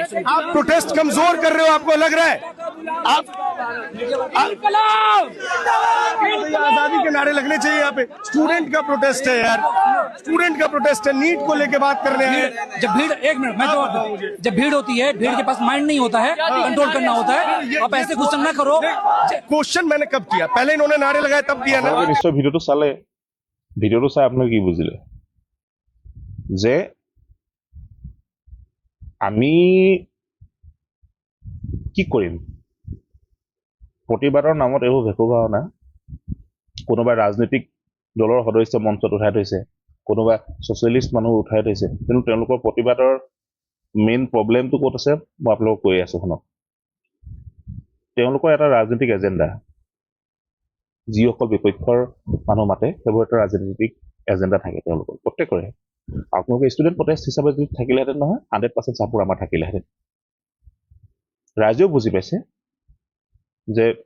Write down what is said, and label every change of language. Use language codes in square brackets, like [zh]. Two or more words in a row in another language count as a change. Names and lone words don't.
[hi] आप प्रोटेस्ट कमजोर कर रहे हो आपको लग रहा है आप आजादी के नारे लगने चाहिए यहाँ पे स्टूडेंट का प्रोटेस्ट है यार स्टूडेंट का प्रोटेस्ट है नीट को लेके बात कर रहे हैं जब भीड़ एक मिनट मैं जवाब दूं जब भीड़ होती है भीड़ के पास माइंड नहीं होता है कंट्रोल करना होता है आप ऐसे क्वेश्चन ना करो क्वेश्चन मैंने कब किया पहले इन्होंने नारे लगाए तब किया ना [as] আপোনালোকে নিশ্চয় ভিডিঅ'টো চালে ভিডিঅ'টো চাই আপোনালোকে কি বুজিলে যে আমি কি কৰিম প্ৰতিবাদৰ নামত এইবোৰ ভেকু ভাওনা কোনোবা ৰাজনৈতিক দলৰ সদস্য মঞ্চত উঠাই থৈছে কোনোবা ছ'চিয়েলিষ্ট মানুহ উঠাই থৈছে কিন্তু তেওঁলোকৰ প্ৰতিবাদৰ মেইন প্ৰব্লেমটো ক'ত আছে মই আপোনালোকক কৈ আছোঁ শুনক তেওঁলোকৰ এটা ৰাজনৈতিক এজেণ্ডা যিসকল বিপক্ষৰ মানুহ মাতে সেইবোৰ এটা ৰাজনীতিক এজেণ্ডা থাকে তেওঁলোকৰ প্ৰত্যেকৰে আপোনালোকে [en] student protest [as] হিচাপে যদি থাকিলেহেঁতেন নহয় 100% চাপোৰ্ট আমাৰ থাকিলেহেঁতেন ৰাইজেও বুজি পাইছে যে